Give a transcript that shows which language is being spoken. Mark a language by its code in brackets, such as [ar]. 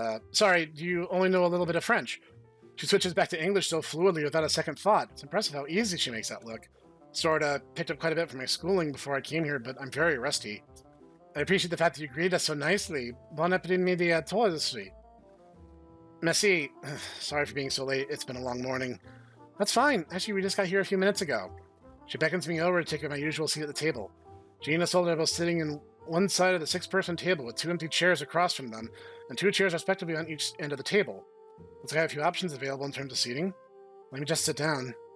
[en] Sorry, do you only know a little bit of French? She switches back to English so fluidly without a second thought. It's impressive how easy she makes that look. Sorta picked up quite a bit from my schooling before I came here, but I'm very rusty. I appreciate the fact that you greeted us so nicely. [fr] Bon après-midi à toi aussi. [en] Merci. Sorry for being so late. It's been a long morning. That's fine. Actually, we just got here a few minutes ago. She beckons me over to take my usual seat at the table. Jeanne and Isolde are both sitting in one side of the 6-person table with 2 empty chairs across from them, and 2 chairs respectively on each end of the table. Looks like I have a few options available in terms of seating. Let me just sit down.